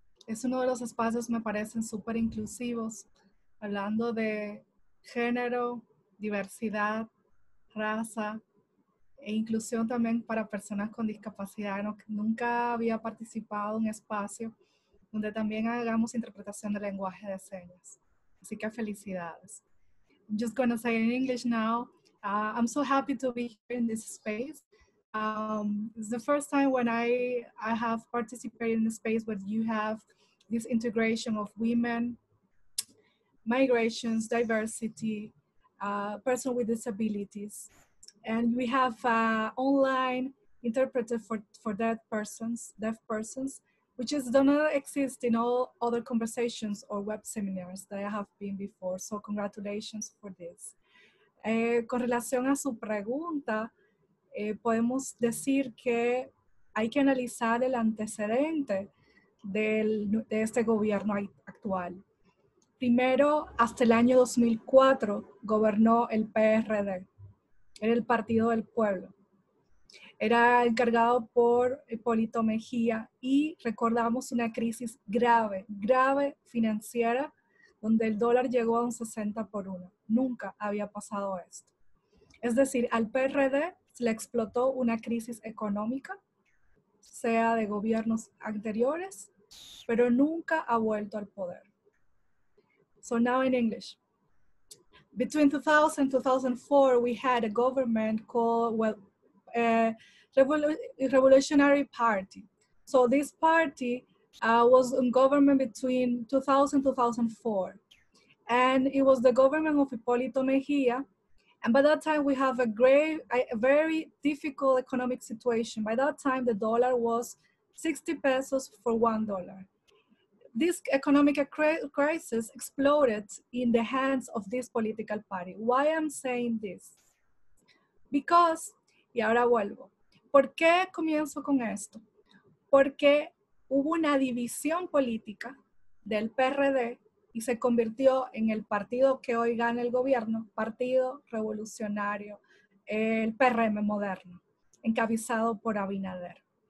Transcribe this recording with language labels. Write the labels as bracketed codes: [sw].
[es] Es uno de los espacios que me parecen súper inclusivos, hablando de género, diversidad, raza e inclusión también para personas con discapacidad. Nunca había participado en un espacio donde también hagamos interpretación del lenguaje de señas. Así que felicidades. [en] I'm just going to say in English now, I'm so happy to be here in this space It's the first time when I have participated in a space where you have this integration of women, migrations, diversity, person with disabilities. And we have online interpreter for deaf persons, which is does not exist in all other conversations or web seminars that I have been before. So congratulations for this. [es] Con relación a su pregunta, podemos decir que hay que analizar el antecedente de este gobierno actual. Primero, hasta el año 2004 gobernó el PRD, era el Partido del Pueblo. Era encargado por Hipólito Mejía y recordamos una crisis grave financiera, donde el dólar llegó a un 60 por 1. Nunca había pasado esto. Es decir, al PRD se le explotó una crisis económica, sea de gobiernos anteriores, pero nunca ha vuelto al poder. [en] So now in English. Between 2000 and 2004, we had a government called, Revolutionary Party. So this party was in government between 2000 and 2004. And it was the government of Hipólito Mejía. And by that time, we have a very difficult economic situation. By that time, the dollar was 60 pesos for $1. This economic crisis exploded in the hands of this political party. Why I'm saying this? Because, [es] y ahora vuelvo, ¿por qué comienzo con esto? Porque hubo una división política del PRD y se convirtió en el partido que hoy gana el gobierno, Partido Revolucionario, el PRM moderno, encabezado por Abinader.